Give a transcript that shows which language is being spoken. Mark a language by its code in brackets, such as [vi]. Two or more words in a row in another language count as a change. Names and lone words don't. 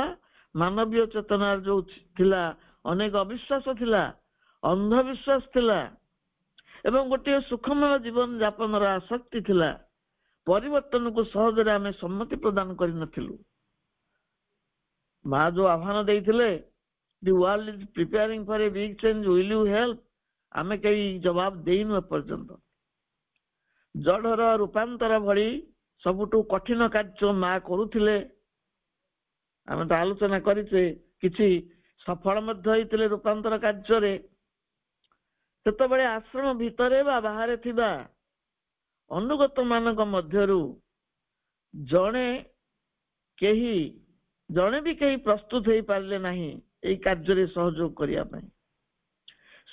[or] ମାନବୀୟ ଚେତନାର ଯୋଉ ଥିଲା ଅନେକ ଅବିଶ୍ୱାସ ଥିଲା, ଅନ୍ଧବିଶ୍ୱାସ ଥିଲା ଏବଂ ଗୋଟିଏ ସୁଖମୟ ଜୀବନ ଯାପନର ଆସକ୍ତି ଥିଲା। ପରିବର୍ତ୍ତନକୁ ସହଜରେ ଆମେ ସମ୍ମତି ପ୍ରଦାନ କରିନଥିଲୁ। ମା ଯୋଉ ଆହ୍ୱାନ ଦେଇଥିଲେ, [en] the world is preparing for a big change, will you help? [or] ଆମେ କେହି ଜବାବ ଦେଇନୁ ଏପର୍ଯ୍ୟନ୍ତ। ଜଡ଼ର ରୂପାନ୍ତର ଭଳି ସବୁଠୁ କଠିନ କାର୍ଯ୍ୟ ମା କରୁଥିଲେ। ଆମେ ତ ଆଲୋଚନା କରିଛେ, କିଛି ସଫଳ ମଧ୍ୟ ହେଇଥିଲେ ରୂପାନ୍ତର କାର୍ଯ୍ୟରେ। ସେତେବେଳେ ଆଶ୍ରମ ଭିତରେ ବା ବାହାରେ ଥିବା ଅନୁଗତ ମାନଙ୍କ ମଧ୍ୟରୁ ଜଣେ ବି କେହି ପ୍ରସ୍ତୁତ ହେଇପାରିଲେ ନାହିଁ ଏହି କାର୍ଯ୍ୟରେ ସହଯୋଗ କରିବା ପାଇଁ।